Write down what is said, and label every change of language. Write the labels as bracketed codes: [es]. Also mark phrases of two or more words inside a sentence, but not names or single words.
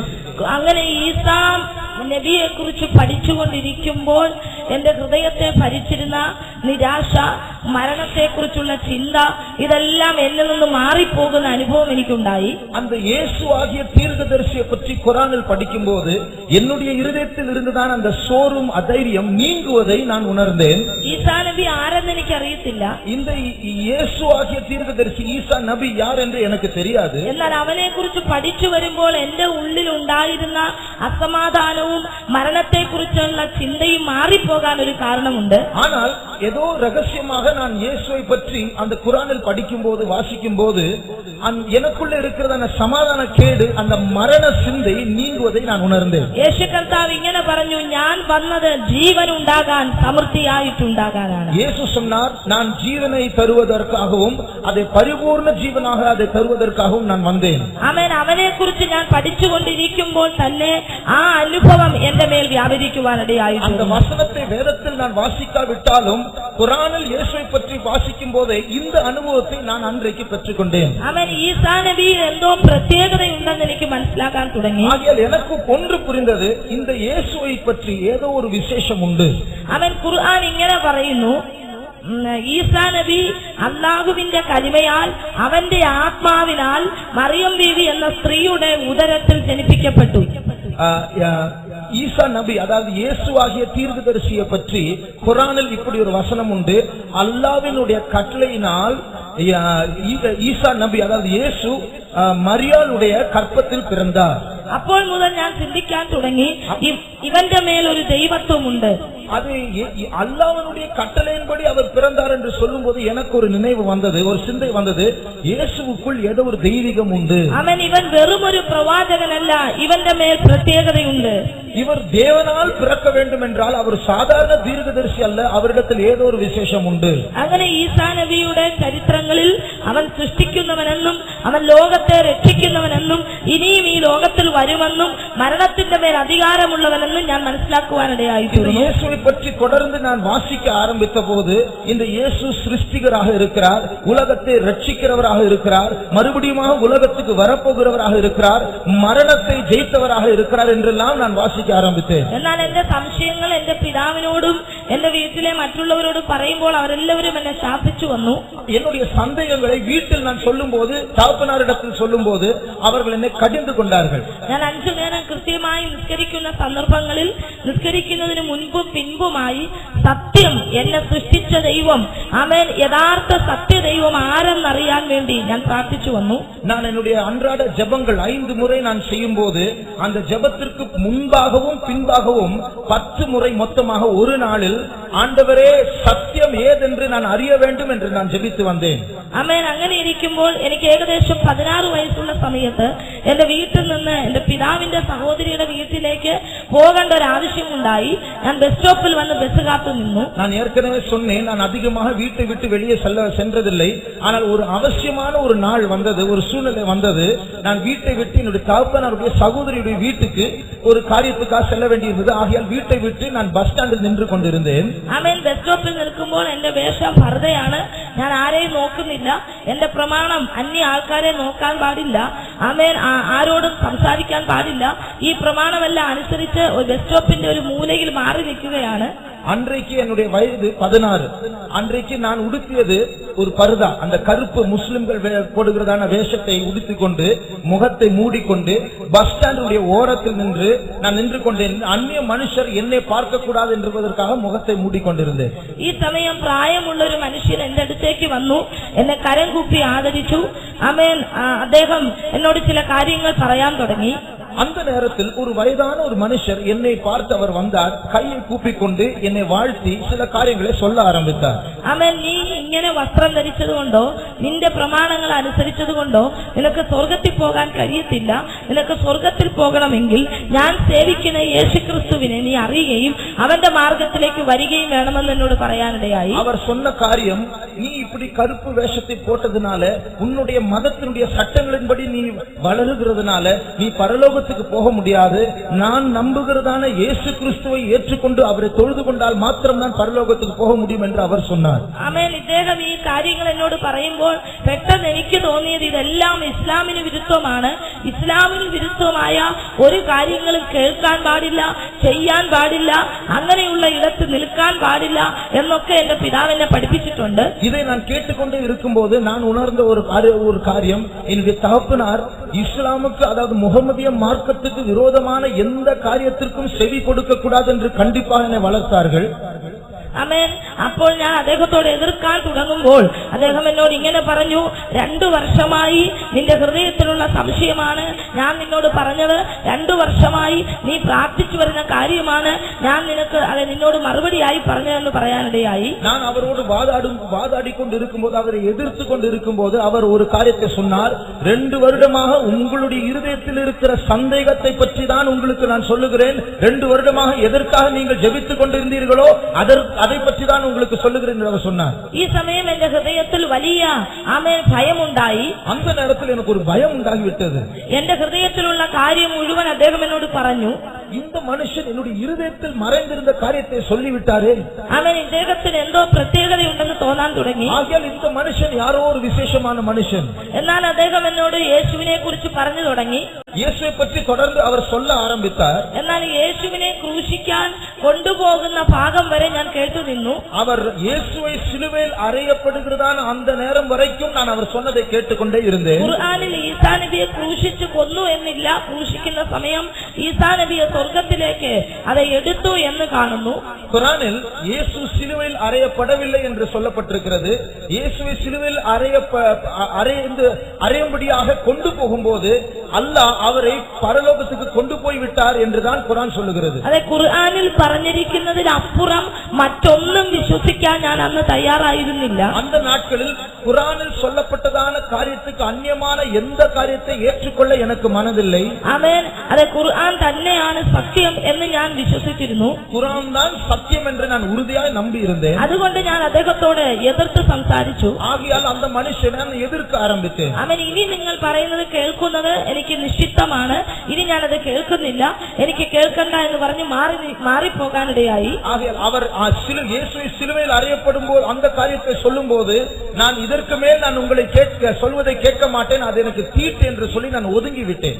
[ml] അങ്ങനെ ഈസാ നബിയെ കുറിച്ച് പഠിച്ചുകൊണ്ടിരിക്കുമ്പോൾ എന്റെ ഹൃദയത്തെ ഭരിച്ചിരുന്ന നിരാശ, മരണത്തെക്കുറിച്ചുള്ള ചിന്ത ഇതെല്ലാം എന്നിൽ നിന്ന് മാറിപ്പോകുന്ന അനുഭവം എനിക്കുണ്ടായി. [ta] அந்த இயேசு ஆகிய தீர்க்கதரிசியை பற்றி குர்ஆனில் படிக்கும்போது என்னுடைய இருதயத்தில் இருந்ததான அந்த சோர்வும் அதைரியம் நீங்குவதை நான் உணர்ந்தேன். [ml] ഈസാ നബി ആരെന്ന് എനിക്ക് അറിയത്തില്ല. [ta] இந்த இயேசு ஆகிய தீர்க்கதரிசி ஈசா நபி யார் என்று எனக்கு தெரியாது. [ml] എന്നാൽ അവനെ കുറിച്ച് പഠിച്ചു വരുമ്പോൾ എന്റെ ഉള്ളിൽ ഉണ്ടായിരുന്ന അസമാധാനവും മരണത്തെക്കുറിച്ചുള്ള ചിന്തയും മാറിപ്പോകാൻ ഒരു കാരണമുണ്ട്. [ta] ஆனால் ஏதோ ரகசியமாக நான் இயேசுவை பற்றி அந்த குர்ஆனில் படிக்கும்போது வாசிக்கும்போது எனக்குள்ள இருக்கிறதான சமாதான கேடு அந்த மரண சிந்தை நீங்குவதை நான் உணர்ந்தேன். [ml] യേശു കർത്താവ് ഇങ്ങനെ പറഞ്ഞു, ഞാൻ വന്നത് ജീവൻ ഉണ്ടാകാൻ സമൃദ്ധിയായിട്ടുണ്ടാകാനാണ്. [ta] இயேசு சொன்னார், நான் ஜீவனை தருவதற்காகவும் அதை பரிபூர்ண ஜீவனாக அதை தருவதற்காகவும் நான் வந்தேன். [ml] ആമേൻ. അവനെ കുറിച്ച് ഞാൻ പഠിച്ചുകൊണ്ടിരിക്കുമ്പോൾ തന്നെ ആ അനുഭവം എന്റെ മേൽ വ്യാപരിക്കുവാനിടയായി. [ta] அந்த வசனத்தை வேதத்தில் நான் வாசிக்காவிட்டாலும் குர்ஆனில் இயேசுவை பற்றி வாசிக்கும் போதே இந்த அனுபவத்தை நான் அன்றைக்கு பெற்றுக்கொண்டேன். [ml] ആമേൻ. ഈസാ നബിയിൽ എന്തോ പ്രത്യേകതയുണ്ടെന്ന് എനിക്ക് മനസ്സിലാക്കാൻ തുടങ്ങി. [ta] ஆகையால் எனக்கு ஒன்று புரிந்தது, இந்த இயேசுவை பற்றி ஏதோ ஒரு விசேஷம் உண்டு. [ml] ആമേൻ. ഖുർആൻ ഇങ്ങനെ പറയുന്നു, ഈസാ നബി അല്ലാഹുവിന്റെ കലിമയാൽ അവന്റെ ആത്മാവിനാൽ മറിയം ബീവി എന്ന സ്ത്രീയുടെ ഉദരത്തിൽ ജനിപ്പിക്കപ്പെട്ടു. [ta] ஈசா நபி அதாவது இயேசுவாகிய தீர்க்கதரிசியை பற்றி குர்ஆனில் இப்படி ஒரு வசனம் உண்டு. அல்லாஹ்வினுடைய கட்டளையினால் ஈசா நபி அதாவது இயேசு மரியாளுடைய கற்பத்தில் பிறந்தார். [ml] അപ്പോൾ മുതൽ ഞാൻ ചിന്തിക്കാൻ തുടങ്ങി, ഇവന്റെ മേൽ ഒരു ദൈവത്വമുണ്ട്. [ta] அது அல்லாஹ்வுடைய கட்டளையின்படி அவர் பிறந்தார் என்று சொல்லும்போது எனக்கு ஒரு நினைவு வந்தது, ஒரு சிந்தை வந்தது. இயேசுவுக்குள் ஏதோ ஒரு தெய்வீகம் உண்டு. [ml] അവൻ ഇവൻ വെറും ഒരു പ്രവാചകനല്ല, ഇവന്റെ മേൽ പ്രത്യേകതയുണ്ട്. [ta] இவர் தேவனால் பிறக்க வேண்டும் என்றால் அவர் சாதாரண தீர்க்கதரிசி அல்ல, அவரிடத்தில் ஏதோ ஒரு விசேஷம் உண்டு. [ml] അങ്ങനെ ഈസാ നബിയുടെ ചരിത്രങ്ങളിൽ അവൻ സൃഷ്ടിക്കുന്നവനെന്നും അവൻ ലോകത്തെ രക്ഷിക്കുന്നവനെന്നും ഇനിയും ഈ ലോകത്തിൽ വരുമെന്നും മരണത്തിന്റെ മേൽ അധികാരമുള്ളവനെന്നും ഞാൻ മനസ്സിലാക്കുവാനിടയായിത്തീർന്നു. [ta] இயேசுவை பற்றி தொடர்ந்து நான் வாசிக்க ஆரம்பித்த போது இந்த இயேசு சிருஷ்டிகராக இருக்கிறார், உலகத்தை ரட்சிக்கிறவராக இருக்கிறார், மறுபடியும் உலகத்துக்கு வரப்போகிறவராக இருக்கிறார், மரணத்தை ஜெயித்தவராக இருக்கிறார் என்றெல்லாம் நான் வாசிக்க ஆரம்பித்தேன். [ml] എന്നാൽ എന്റെ സംശയങ്ങൾ എന്റെ പിതാവിനോടും എന്റെ വീട്ടിലെ മറ്റുള്ളവരോടും പറയുമ്പോൾ അവരെല്ലാവരും എന്നെ ശാസിച്ചു വന്നു. [ta] என்னுடைய சந்தேகங்களை வீட்டில் நான் சொல்லும்போது, தகப்பனாரிடத்தில் சொல்லும்போது அவர்கள் என்னை கடிந்து கொண்டார்கள். [ml] ഞാൻ 5 നേരം കൃത്യമായി നിസ്കരിക്കുന്ന സന്ദർഭങ്ങളിൽ നിസ്കരിക്കുന്നതിന് മുൻപും പിൻപുമായി സത്യം എന്നെ സൃഷ്ടിച്ച ദൈവം, ആമേൻ, യഥാർത്ഥ സത്യദൈവം ആരെന്നറിയാൻ വേണ്ടി ഞാൻ പ്രാർത്ഥിച്ചു വന്നു. [ta] நான் என்னுடைய அன்றாட ஜெபங்கள் 5 முறை நான் செய்யும்போது அந்த ஜெபத்திற்கு முன்பாகவும் பின்பாகவும் 10 முறை மொத்தமாக ஒரு நாளில் ஆண்டவரே சத்தியம் ஏதென்று நான் அறிய வேண்டும் என்று நான் ஜெபித்து வந்தேன். [ml] ആമേൻ. അങ്ങനെ ഇരിക്കുമ്പോൾ എനിക്ക് ഏകദേശം 16 വയസ്സുള്ള സമയത്ത് എന്റെ വീട്ടിൽ നിന്ന് എന്റെ പിതാവിന്റെ സഹോദരിയുടെ വീട്ടിലേക്ക് പോകേണ്ട ഒരു ആവശ്യമുണ്ടായി. ഞാൻ ബസ് സ്റ്റോപ്പിൽ വന്ന് ബസ് കാത്തു നിന്നു. [ta] நான் ஏற்கனவே சொன்னேன், நான் அதிகமாக வீட்டை விட்டு வெளியே சென்றதில்லை. ஆனால் ஒரு அவசியமான ஒரு நாள் வந்தது, ஒரு சூழ்நிலை வந்தது. நான் வீட்டை விட்டு என்னுடைய தகப்பனாருடைய சகோதரியுடைய வீட்டுக்கு ஒரு காரியத்துக்காக செல்ல வேண்டியிருந்தது. ஆகையால் வீட்டை விட்டு நான் பஸ் ஸ்டாண்டில் நின்று கொண்டிருந்தேன். [ml] ആമേൻ. ബസ് സ്റ്റോപ്പിൽ നിൽക്കുമ്പോൾ എന്റെ വേഷം പർദ്ദയാണ്. ഞാൻ ആരെയും നോക്കുന്നില്ല. എന്റെ പ്രമാണം അന്യ ആൾക്കാരെ നോക്കാൻ പാടില്ല. ആമേൻ. ആരോടും സംസാരിക്കാൻ പാടില്ല. ഈ പ്രമാണമെല്ലാം അനുസരിച്ച് ബസ് സ്റ്റോപ്പിന്റെ ഒരു മൂലയിൽ മാറി നിൽക്കുകയാണ്. [ta] அன்றைக்கு என்னுடைய வயது 16. அன்றைக்கு நான் உடுத்தியது ஒரு பர்தா, அந்த கருப்பு முஸ்லிம்கள் போடுகிறதான வேஷத்தை உடுத்திக் கொண்டு முகத்தை மூடிக்கொண்டு பஸ் ஸ்டாண்டுடைய ஓரத்தில் நான் நின்று கொண்டேன். அந்நிய மனுஷர் என்னை பார்க்க கூடாது என்பதற்காக முகத்தை மூடிக்கொண்டிருந்தேன். [ml] ഈ സമയം പ്രായമുള്ള ഒരു മനുഷ്യൻ എന്റെ അടുത്തേക്ക് വന്നു, എന്നെ കരം കൂപ്പി ആദരിച്ചു. ആമേൻ. അദ്ദേഹം എന്നോട് ചില കാര്യങ്ങൾ പറയാൻ തുടങ്ങി. [ta] அந்த நேரத்தில் ஒரு வயதான ஒரு மனுஷர் என்னை பார்த்து அவர் வந்தார், கையை கூப்பிக்கொண்டு என்னை வாழ்த்தி சில காரியங்களை சொல்ல ஆரம்பித்தார். [ml] ആമേൻ. നീ ഇങ്ങനെ വസ്ത്രം ധരിച്ചതുകൊണ്ടോ നിന്റെ പ്രമാണങ്ങൾ അനുസരിച്ചതുകൊണ്ടോ നിനക്ക് സ്വർഗത്തിൽ പോകാൻ കഴിയത്തില്ല. നിനക്ക് സ്വർഗത്തിൽ പോകണമെങ്കിൽ ഞാൻ സേവിക്കുന്ന യേശുക്രിസ്തുവിനെ നീ അറിയുകയും അവന്റെ മാർഗത്തിലേക്ക് വരികയും വേണമെന്ന് എന്നോട് പറയാനിടയായി. [ta] அவர் சொன்ன காரியம், நீ இப்படி கருப்பு வேஷத்தை போட்டதுனால உன்னுடைய மதத்தினுடைய சட்டங்களின்படி நீ வளருகிறதுனால நீ பரலோகத்துக்கு போக முடியாது. நான் நம்புகிறதான இயேசு கிறிஸ்துவை ஏற்றுக்கொண்டு அவரை தொழுது கொண்டால் மாத்திரம் தான் பரலோகத்துக்கு போக முடியும் என்று அவர் சொன்னார். [ml] ആമേൻ. ഇദ്ദേഹം ഈ കാര്യങ്ങൾ എന്നോട് പറയുമ്പോൾ പെട്ടെന്ന് എനിക്ക് തോന്നിയത് ഇതെല്ലാം ഇസ്ലാമിന് വിരുദ്ധമാണ്. ഇസ്ലാമിന് വിരുദ്ധമായ ഒരു കാര്യങ്ങളും കേൾക്കാൻ പാടില്ല, ചെയ്യാൻ പാടില്ല, അങ്ങനെയുള്ള ഇടത്ത് നിൽക്കാൻ പാടില്ല എന്നൊക്കെ എന്റെ പിതാവ് എന്നെ പഠിപ്പിച്ചിട്ടുണ്ട്. [ta] இதை நான் கேட்டுக்கொண்டே இருக்கும்போது நான் உணர்ந்த ஒரு காரியம், என்னுடைய தகப்பனார் இஸ்லாமுக்கு அதாவது முகமதிய மார்க்கத்துக்கு விரோதமான எந்த காரியத்திற்கும் செவி கொடுக்க கூடாது என்று கண்டிப்பாக என்னை வளர்த்தார்கள். [ml] ആമേൻ. അപ്പോൾ ഞാൻ അദ്ദേഹത്തോട് എതിർക്കാൻ തുടങ്ങുമ്പോൾ അദ്ദേഹം എന്നോട് ഇങ്ങനെ പറഞ്ഞു, 2 വർഷമായി നിന്റെ ഹൃദയത്തിലുള്ള സംശയമാണ് ഞാൻ നിന്നോട് പറഞ്ഞത്. 2 വർഷമായി നീ പ്രാർത്ഥിച്ചു വരുന്ന കാര്യമാണ് ഞാൻ നിന്നോട് മറുപടിയായി പറഞ്ഞതെന്ന് പറയാനിടയായി. [ta] நான் அவரோடு வாதாடிக்கொண்டிருக்கும்போது அவரை எதிர்த்து கொண்டிருக்கும்போது அவர் ஒரு காரியத்தை சொன்னார். 2 வருடமாக உங்களுடைய இருதயத்தில் இருக்கிற சந்தேகத்தை பற்றி தான் உங்களுக்கு நான் சொல்லுகிறேன். 2 வருடமாக எதற்காக நீங்கள் ஜெபித்துக் கொண்டிருந்தீர்களோ அதை பற்றி தான் உங்களுக்கு சொல்லுகிறேன் என்று அவர் சொன்னார். [ml] ഈ സമയം എന്റെ ഹൃദയത്തിൽ വലിയ ആമേൻ ഭയമുണ്ടായി. [ta] அந்த நேரத்தில் எனக்கு ஒரு பயம் உண்டாகிவிட்டது. [ml] എന്റെ ഹൃദയത്തിലുള്ള കാര്യം മുഴുവൻ അദ്ദേഹം എന്നോട് പറഞ്ഞു. [ta] இந்த மனுஷன் என்னுடைய இருதயத்தில் மறைந்திருந்த காரியத்தை சொல்லிவிட்டாரே. [ml] ആമേൻ. ഇദ്ദേഹത്തിന് എന്തോ പ്രത്യേകതയുണ്ടെന്ന് തോന്നാൻ തുടങ്ങി. [ta] ஆகையால் இந்த மனுஷன் யாரோ ஒரு விசேஷமான மனுஷன். [ml] എന്നാൽ അദ്ദേഹം എന്നോട് യേശുവിനെ കുറിച്ച് പറഞ്ഞു തുടങ്ങി. [ta] இயேசுவை பற்றி தொடர்ந்து அவர் சொல்ல ஆரம்பித்தார். [ml] എന്നാൽ യേശുവിനെ ക്രൂശിക്കാൻ കൊണ്ടുപോകുന്ന ഭാഗം വരെ ഞാൻ കേട്ടു നിന്നു. [ta] அவர் இயேசுவை சிலுவையில் அறையப்படுகிறதான அந்த நேரம் வரைக்கும் நான் அவர் சொன்னதை கேட்டுக்கொண்டே இருந்தேன். [ml] ഖുർആനിൽ ഈസാ നബിയെ ക്രൂശിച്ചു കൊന്നു എന്നില്ല, ക്രൂശിക്കുന്ന സമയം ഈസാ നബിയെ സ്വർഗത്തിലേക്ക് [ta] அதை எடுத்து [ml] എന്ന് കാണുന്നു. [ta] குர்ஆனில் இயேசு சிலுவையில் அறையப்படவில்லை என்று சொல்லப்பட்டிருக்கிறது. இயேசுவை சிலுவையில் அறையும்படியாக கொண்டு போகும்போது அல்லாஹ் அவரை பரலோகத்துக்கு கொண்டு போய் விட்டார் என்றுதான் குர்ஆன் சொல்லுகிறது. [ml] அதை ഖുർആനിൽ പറഞ്ഞിരിക്കുന്നതിനപ്പുറം മറ്റൊന്നും വിശ്വസിക്കാൻ ഞാൻ അന്ന് തയ്യാറായിരുന്നില്ല. [ta] அந்த நாட்களில் குர்ஆனில் சொல்லப்பட்டதான காரியத்துக்கு அந்நியமான எந்த காரியத்தை ஏற்றுக்கொள்ள எனக்கு மனதில்லை. [ml] ആമേൻ. അത് ഖുർആൻ തന്നെയാണ് സത്യം എന്ന് ഞാൻ വിശ്വസിച്ചിരുന്നു. [ta] குர்ஆன் தான் சத்தியம் என்று நான் உறுதியாய் நம்பி இருந்தேன். [ml] അതുകൊണ്ട് ഞാൻ അദ്ദേഹത്തോട് എതിർത്ത് സംസാരിച്ചു. [ta] ஆகையால் அந்த மனுஷனை நான் எதிர்க்க ஆரம்பித்தேன். [ml] ആമേൻ. ഇനി നിങ്ങൾ പറയുന്നത് കേൾക്കുന്നത് എനിക്ക് നിശ്ചിതമാണ്, ഇനി ഞാനത് കേൾക്കുന്നില്ല, എനിക്ക് കേൾക്കണ്ട എന്ന് പറഞ്ഞ് മാറിപ്പോകാനിടയായി. [ta] ஆகையால் அவர் இயேசுவை சிலுவையில் அறையப்படும்போது அந்த காரியத்தை சொல்லும் போது நான் இதற்கு மேல் நான் உங்களை சொல்வதை கேட்க மாட்டேன், அது எனக்கு தீட்டு என்று சொல்லி நான் ஒதுங்கி விட்டேன்.